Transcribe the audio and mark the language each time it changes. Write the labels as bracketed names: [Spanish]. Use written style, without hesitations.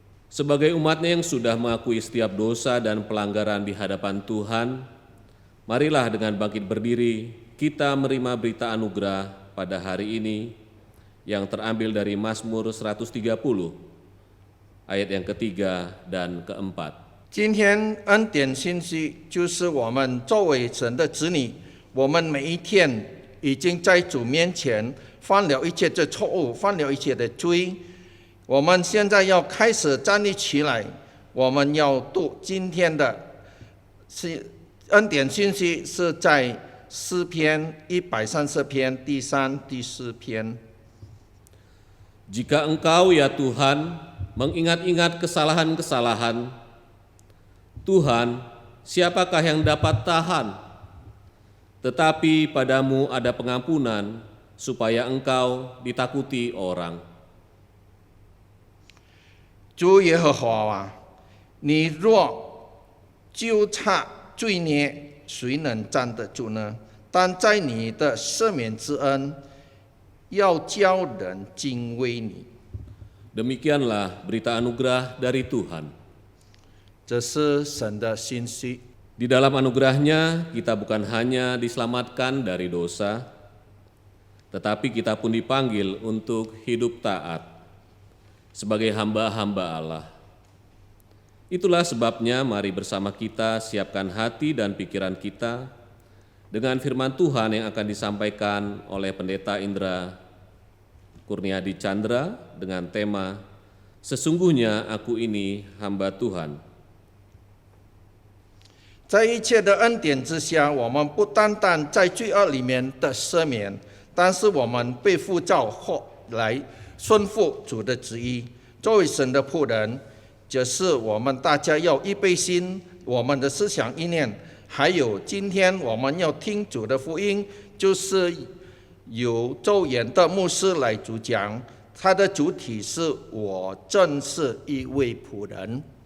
[Indonesian] Sebagai umat-Nya yang sudah mengakui setiap dosa dan pelanggaran di hadapan Tuhan, marilah dengan bangkit berdiri, kita menerima berita anugerah pada hari ini yang terambil dari Mazmur 130, ayat yang ketiga dan keempat. [Chinese] 今天恩典信息就是我们作为神的子女，我们每一天已经在主面前犯了一切的错误，犯了一切的罪。我们现在要开始站立起来，我们要读今天的恩典信息，是在诗篇130篇第3、第4篇。 [Indonesian] Jika Engkau ya Tuhan mengingat-ingat kesalahan-kesalahan, Tuhan, siapakah yang dapat tahan? Tetapi padamu ada pengampunan, supaya Engkau ditakuti orang. [Chinese] 主耶和华啊，你若纠察罪孽，谁能站得住呢？但在你的赦免之恩，要叫人敬畏你。 [Indonesian] Demikianlah berita anugerah dari Tuhan. [Chinese] 这是神的信息。 [Indonesian] Di dalam anugerahnya, kita bukan hanya diselamatkan dari dosa, tetapi kita pun dipanggil untuk hidup taat sebagai hamba-hamba Allah. Itulah sebabnya mari bersama kita siapkan hati dan pikiran kita dengan firman Tuhan yang akan disampaikan oleh Pendeta Indra Kurniadi Chandra dengan tema Sesungguhnya Aku Ini Hamba Tuhan. [Chinese] 在一切的恩典之下，我们不单单在罪恶里面的赦免，但是我们被呼召后来顺服主的旨意。作为神的仆人，就是我们大家要预备心，我们的思想意念，还有今天我们要听主的福音，就是由周延的牧师来主讲，他的主题是我正是一位仆人。